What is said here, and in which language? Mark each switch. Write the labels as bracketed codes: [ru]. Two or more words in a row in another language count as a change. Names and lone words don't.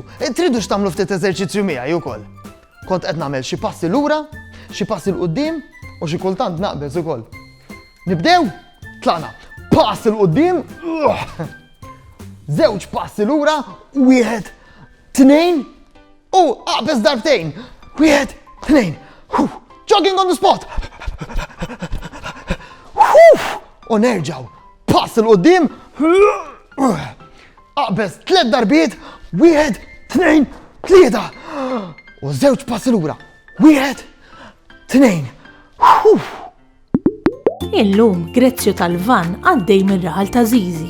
[mt] Tridux tagħmlu ftit eżerċizzju miegħi wkoll. Kont qed nagħmel xi passi lura, xi passi l quddiem u xi kultant naqbeż ukoll. Nibdew? Tlaqna. Pass il quddiem. Żewġ passi lura, wieħed, tnejn u aqbeż darbtejn. Wieħed, tnejn. [en] Jogging on the spot. [mt] U nerġgħu. Pass il quddiem. Aqbeż 3 darbiet, wieħed, tnejn, tlieta. U żewġ passi lura. Wieħed, tnejn. Illum Grezzju tal-Van għaddej mir-raħal ta' Żiżi.